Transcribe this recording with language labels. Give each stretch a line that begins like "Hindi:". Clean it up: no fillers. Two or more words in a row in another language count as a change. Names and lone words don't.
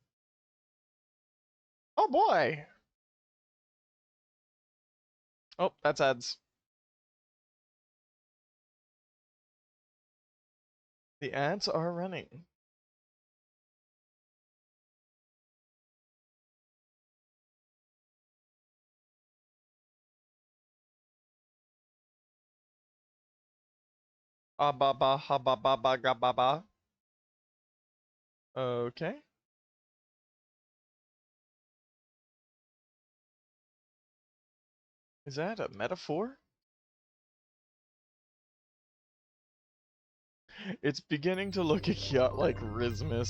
English: Oh boy. Oh, that's ads. The ads are running. Ah ba ba ha ba ba ba ga ba ba. Okay. Is that a metaphor? It's beginning to look a yacht like Rismus.